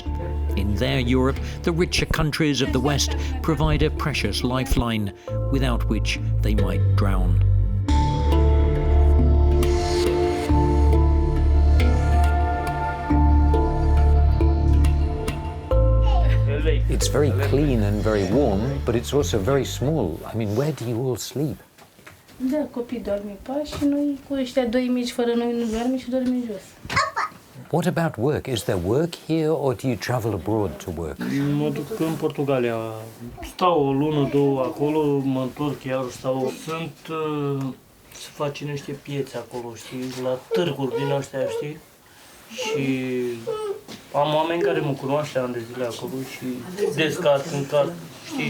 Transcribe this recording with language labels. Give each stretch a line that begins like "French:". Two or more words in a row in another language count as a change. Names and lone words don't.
English: In their Europe, the richer countries of the West provide a precious lifeline, without which they might drown. It's very clean and very warm, but it's also very small. I mean, where do you all sleep?
Romanian: Da, copii dormi pe și noi cu ăștia doi mici fără noi nu dormi și dormim jos.
English: What about work? Is there work here or do you travel abroad to work?
Romanian: Mă duc în Portugalia. Stau o lună, două acolo, mă întorc iar stau. Se face niște piețe acolo, știi, la târguri din astea, știi? Și am oameni care mă cunoaște ani de zile acolo și descarc în car, știi?